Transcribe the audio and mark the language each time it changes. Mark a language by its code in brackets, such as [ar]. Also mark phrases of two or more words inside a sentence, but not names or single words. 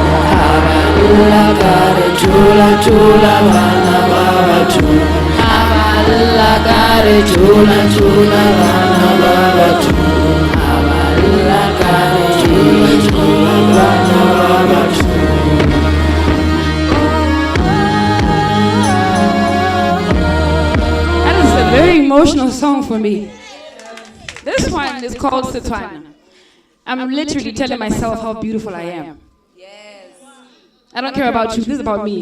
[en] Haballa kare chula chula bana baba chula. Haballa kare chula chula bana baba chula. Haballa kare chula chula bana baba chula. That is a very emotional song for me. This one is called Setswana. I'm literally telling myself how beautiful I am. I don't care about you, this is about me.